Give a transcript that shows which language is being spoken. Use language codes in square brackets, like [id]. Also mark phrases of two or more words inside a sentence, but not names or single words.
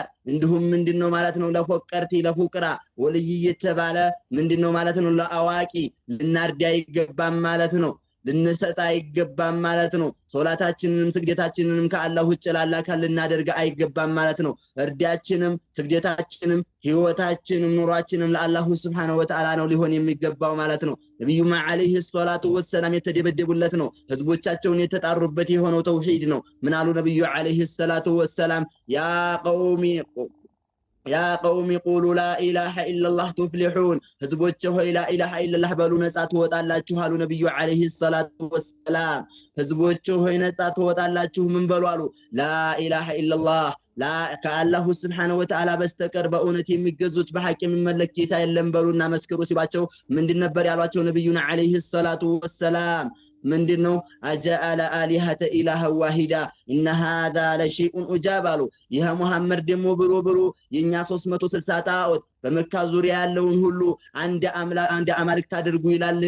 [am] እንዲሁም ምንድነው ማለት ነው ለፎቀርቲ ለፉቅራ ወልይ የተባለ ምንድነው ማለት ነው ለአዋቂ ልናርዳ ይገባም ማለት ነው። ልንሰጣ ይገባም ማለት ነው። ሶላታችንንም ስግደታችንንም ከአላህ ውጭ ላላ ልናደርግ አይገባም ማለት ነው። እርዳችንም ስግደታችንም ህይወታችንም ኑሯችንም ለአላህ [ar] سبحانه وتعالى [am] ነው ሊሆን የሚገባው ማለት ነው። ነብዩ [ar] عليه الصلاة والسلام [am] የተደበደቡለት ነው። ህዝቦቻቸውን የተጣሩበት የሆነው ተውሂድ ነው። ምን አሉ ነብዩ [ar] عليه الصلاة والسلام يا قوم قولوا لا إله إلا الله تفلحون [am] ህዝቦቼ ሆይ [ar] لا إله إلا الله [am] በሉ ነጻ ትወጣላችሁ አሉ ነብዩ [ar] عليه الصلاة والسلام። [am] ህዝቦቼ ሆይ ነጻ ትወጣላችሁ ምን በሉ አሉ [ar] لا إله إلا الله لا [am] ከአላሁ [ar] سبحانه وتعالى [am] በስተቀር በእውነት የሚገዙት በሐቅ የሚመለክ ጌታ የለም በሉና መስክሩ ሲባቸው ምንድን ነበር ያሏቸው ነብዩና [ar] عليه الصلاة والسلام? [am] ምንድነው [ar] أجعل الآلهة إلها واحدا إن هذا لشيء عجاب። [am] ይሄ መሐመድ ደሞ ብሎ የኛ 360 ጣዖት በመካ ዙሪያ ያለውን ሁሉ አንድ አማልክት አድርጉ ይላልን?